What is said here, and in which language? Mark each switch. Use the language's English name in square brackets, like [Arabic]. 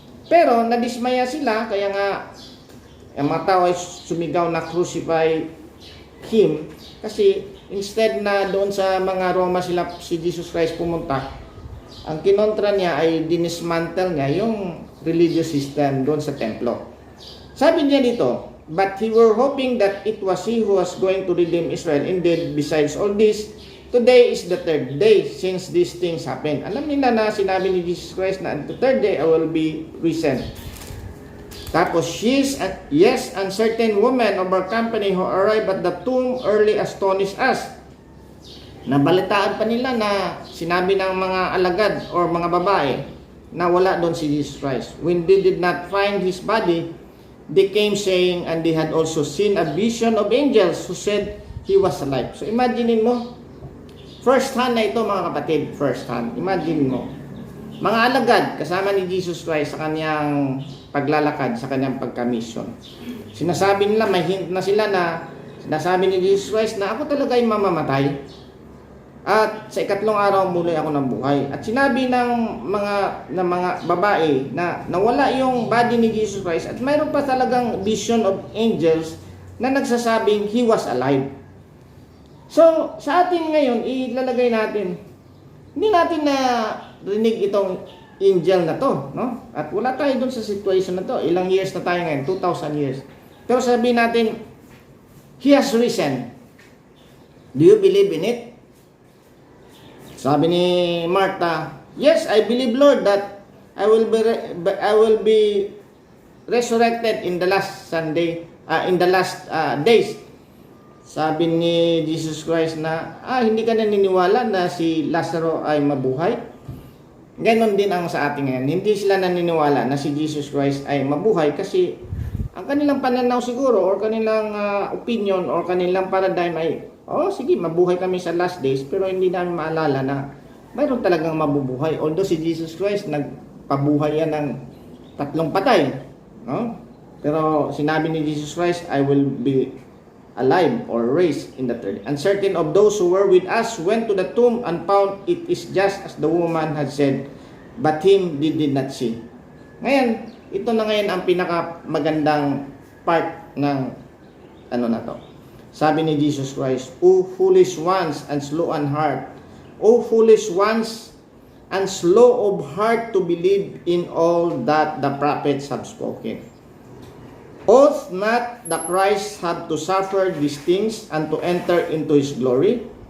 [Filipino] Pero nadismaya sila, kaya nga ang mga tao ay sumigaw na [English] crucify Him, [Filipino] kasi instead na doon sa mga Roma si Jesus Christ pumunta, ang kinontra niya ay dinismantle niya yung religious system doon sa templo. Sabi niya dito, [English] but he were hoping that it was He who was going to redeem Israel. Indeed, besides all this, today is the third day since these things happened. [Filipino] Alam nila na sinabi ni Jesus Christ na [English] the third day I will be risen. [Filipino] Tapos, [English] yes, and certain women of our company who arrived at the tomb early astonished us. [Filipino] Nabalitaan pa nila na sinabi ng mga alagad or mga babae na wala doon si Jesus Christ. [English] When they did not find His body, they came saying, and they had also seen a vision of angels who said He was alive. [Filipino] So imagine mo, first hand na ito mga kapatid, first hand. Imagine mo, mga alagad kasama ni Jesus Christ sa kanyang paglalakad, sa kanyang pagka-mission. Sinasabi nila, may hint na sila na sinasabi ni Jesus Christ na ako talaga ay mamamatay. At sa ikatlong araw muli ako ng buhay. At sinabi ng mga babae na nawala yung body ni Jesus Christ at mayroon pa talagang [English] vision of angels [Filipino] na nagsasabing [English] He was alive. [Filipino] So, sa atin ngayon, ilalagay natin, hindi natin na rinig itong angel na to, no? At wala tayo dun sa situation na to. Ilang years na tayo ngayon? [English] 2,000 years. [Filipino] Pero sabihin natin, [English] He has risen. Do you believe in it? [Filipino] Sabi ni Martha, [English] yes, I believe, Lord, that I will be resurrected in the last Sunday, in the last days. [Filipino] Sabi ni Jesus Christ na, hindi ka naniniwala na si Lazaro ay mabuhay? Ganon din ang sa atin ngayon. Hindi sila naniniwala na si Jesus Christ ay mabuhay kasi ang kanilang pananaw siguro or kanilang opinion or kanilang paradigm ay, sige, mabuhay kami sa last days, pero hindi namin maalala na mayroon talagang mabubuhay. Although si Jesus Christ, nagpabuhay yan ng 3 patay. No? Pero sinabi ni Jesus Christ, [English] I will be alive or raised in the third. And certain of those who were with us went to the tomb and found it is just as the woman had said, but him they did not see. [Filipino] Ngayon, ito na ngayon ang pinakamagandang part ng na to. Sabi ni Jesus Christ, [English] O foolish ones and slow in heart, O foolish ones and slow of heart to believe in all that the prophets have spoken. Ought not the Christ have to suffer these things and to enter into His glory?